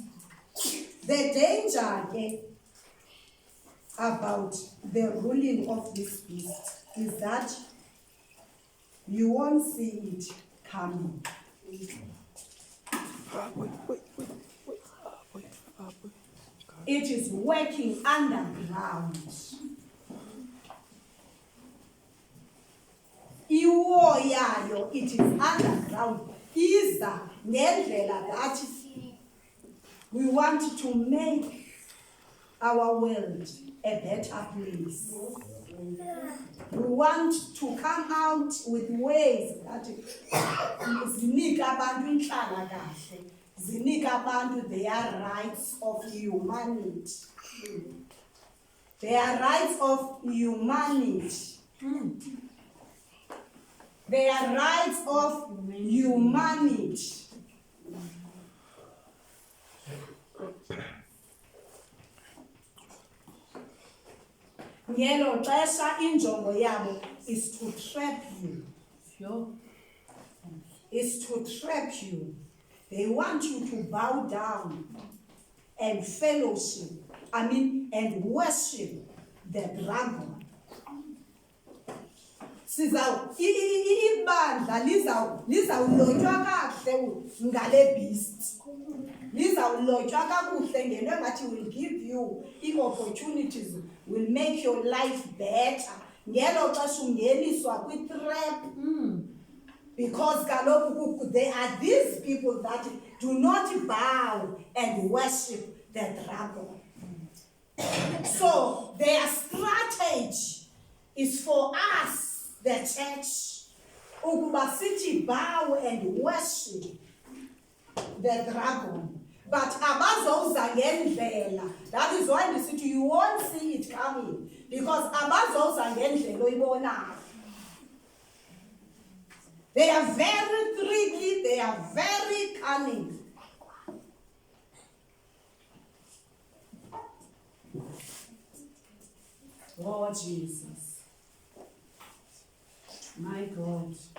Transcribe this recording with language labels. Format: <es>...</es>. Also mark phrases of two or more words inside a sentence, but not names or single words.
<en>The danger about the ruling of this beast is that you won't see it coming. It is working underground.</en> <xh>Iwo yayo,</xh> <en>it is underground.</en> <xh>Iza ngendlela</xh> <en>that we want to make our world a better place. We want to come out with ways that</en> <xh>zinika abantu inhlalakahle, zinika abantu</xh> <en>their rights of humanity. Their rights of humanity. Their rights of humanity.</en> <xh>Ngelo xesha injongo yabo</xh> <en>is to trap you. Is to trap you. They want you to bow down and fellowship, and worship the dragon.</en> <xh>Ibandla lizawulotywa kakuhle ngale beast. Lizawulotywa kakuhle ngento engathi</xh> <en>will give you opportunities, will make your life better.</en> <xh>Ngelo xesha ungeniswa kwi-trap.</xh> <en>Because kaloku there are these people that do not bow and worship the dragon. So their strategy is for us, the church,</en> <xh>ukuba sithi</xh> <en>bow and worship the dragon.</en> <xh>But abazouza ngendlela.</xh> <en>That is why we say you won't see it coming.</en> <xh>Because abazouza ngendlela oyibonayo.</xh> <en>They are very tricky, they are very cunning. Oh, Jesus. My God.</en>